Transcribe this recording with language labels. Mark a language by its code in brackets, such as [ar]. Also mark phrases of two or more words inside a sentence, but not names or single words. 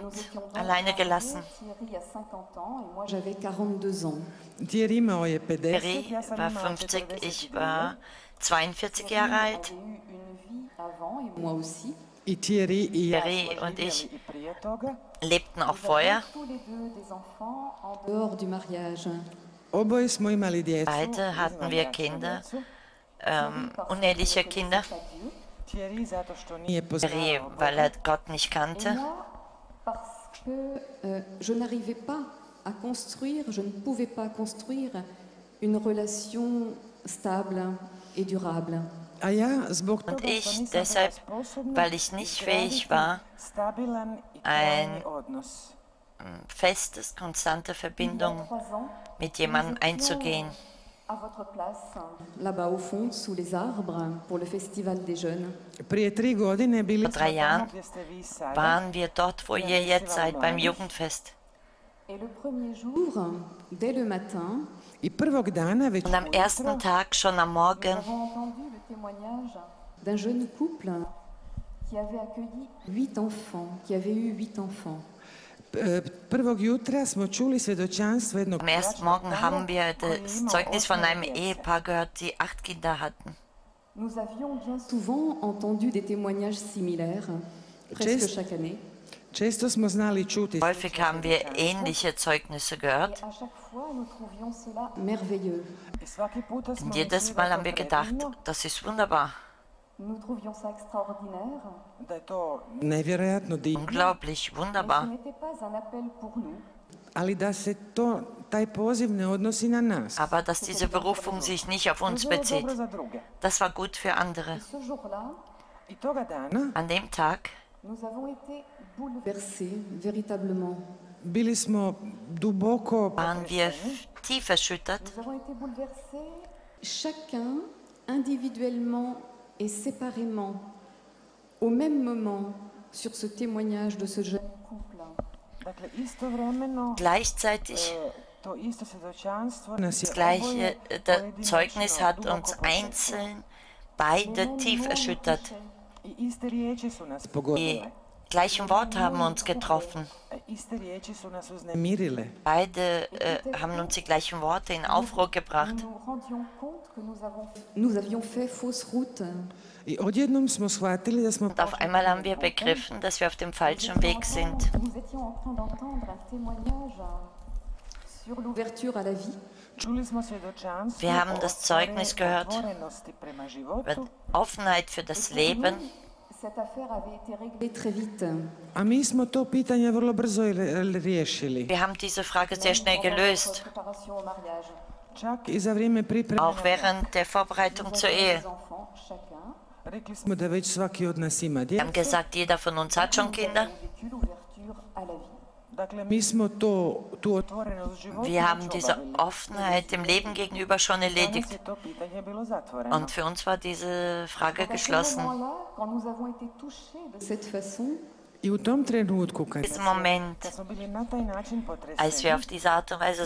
[fr] Nous étions donc [de] alleine [fr] mariés, [de] gelassen. [fr] Thierry a 50 ans et moi j'avais 42 ans. [hr] Thierry imao je 50, [de] Thierry war 50, ich war 42 Jahre alt. [fr] Avait eu une vie avant et moi aussi. [hr] i Thierry i ja Thierry smo [de] und [hr] živjeli [de] ich [hr] i prije toga. [de] lebten auch [fr] Nous avions [de] vorher. [fr] tous les deux des enfants en dehors du mariage. [hr] Oboje smo imali djecu. [de] Beide hatten [hr] izvan [de] wir [hr] bračne [de] Kinder, [hr] djecu. [de] uneheliche Kinder. [hr] Thierry zato što nije [de] Thierry, [hr] poznavao [de] weil er Gott nicht [fr] Et [de] kannte. [fr] moi, parce que je n'arrivais pas à construire, je ne pouvais pas construire une relation stable et durable. [hr] A ja zbog [de] Und [hr] toga što [de] ich [hr] nisam [de] deshalb, [hr] bila sposobna [de] weil ich nicht fähig war, [hr] stabilan i [de] ein [hr] trajni odnos. [de] festes, konstante Verbindung [fr] 3 ans, [de] mit jemandem einzugehen. [fr] à votre place, là-bas au fond, sous les arbres, pour le festival des jeunes. [hr] Prije 3 godine bili [de] Vor [hr] smo [de] 3 [hr] tamo [de] Jahren [hr] gdje ste vi sada. [de] waren wir dort, wo ihr jetzt seid, beim Jugendfest. [fr] Et le premier jour, dès le matin, [hr] I prvog dana već [de] Und am ersten Tag, schon am Morgen, [fr] nous avons entendu le témoignage d'un jeune couple qui avait accueilli 8 enfants, qui avait eu 8 enfants. [hr] prvog jutra smo čuli svjedočanstvo jednog [de] am ersten Morgen haben wir das Zeugnis von einem Ehepaar gehört, die 8 Kinder hatten. [fr] Nous avions bien souvent entendu des témoignages similaires, presque Just- chaque année. [hr] Često smo znali čuti [de] Häufig haben wir ähnliche Zeugnisse gehört. [fr] Et à chaque fois, nous trouvions cela merveilleux. [hr] i svaki puta smo [de] Und jedes [hr] mislili [de] Mal [hr] da je [de] haben wir [hr] to [de] gedacht, [hr] predivno, [de] das ist wunderbar, [fr] Nous trouvions ça extraordinaire. [hr] da je to nevjerojatno divno, [de] unglaublich, [fr] Mais [de] wunderbar. [fr] ce n'était pas un appel pour nous. [hr] ali da se taj poziv ne odnosi na nas. [de] Aber dass diese Berufung sich nicht auf [hr] To je [de] uns [hr] bilo [de] bezieht, [hr] dobro za druge. [de] das war gut für andere. [fr] Et ce jour-là, [hr] I toga dana [de] An dem Tag [fr] nous avons été bouleversés véritablement. [hr] bili smo duboko [de] waren wir tief erschüttert. [fr] Nous avons été bouleversés, chacun individuellement et séparément, au même moment, sur ce témoignage de ce jeune couple. [hr] Dakle, istovremeno [de] Gleichzeitig [hr] to isto svjedočanstvo nas je [de] das gleiche [hr] oboje [de] Zeugnis [hr] pojedinačno [de] hat [hr] duboko [de] uns [hr] posjetilo. [de] einzeln beide tief erschüttert. [hr] I iste riječi su nas [de] Die [hr] pogodile. [de] gleichen Worte haben uns getroffen. [hr] Iste riječi su nas uznemirile. [de] Beide haben uns die gleichen Worte in Aufruhr gebracht. [fr] Nous nous rendions compte que nous avions fait fausse route. [hr] I odjednom smo shvatili da smo [de] Und auf einmal haben wir begriffen, dass wir auf dem falschen Weg sind. [fr] Nous étions en train d'entendre un témoignage sur l'ouverture à la vie. [hr] čuli smo svjedočanstvo [de] Wir haben [hr] o [de] das Zeugnis gehört [hr] otvorenosti prema [de] über [hr] životu, [de] Offenheit für das [fr] Et pour [de] Leben. [fr] nous, cette affaire avait été réglée très vite. [hr] a mi smo to pitanje vrlo brzo riješili. [de] Wir haben diese Frage sehr schnell [fr] Pendant [de] gelöst, [fr] notre préparation au mariage. [hr] Čak i za vrijeme pripreme [de] auch während der Vorbereitung [fr] Nous [de] zur [fr] avions [de] Ehe. [fr] des enfants, chacun. [hr] rekli smo da već svaki od nas ima [de] Wir haben [hr] djecu. [de] gesagt, jeder von uns hat schon [fr] Nous [de] Kinder. [fr] avons vécu l'ouverture à la vie. [hr] Dakle, mi smo tu otvorenost života [de] Wir haben [hr] već [de] diese [hr] obavili. [de] Offenheit dem Leben gegenüber schon [hr] Danas [de] erledigt. [hr] je to pitanje bilo zatvoreno. [de] Und für uns war diese Frage [fr] À ce [de] geschlossen. [fr] moment-là, quand nous avons été touchés de cette façon, [hr] I u tom trenutku [de] In [hr] kad [de] diesem Moment, [hr] smo bili na taj način [de] als wir [hr] potreseni, [de] auf diese Art und Weise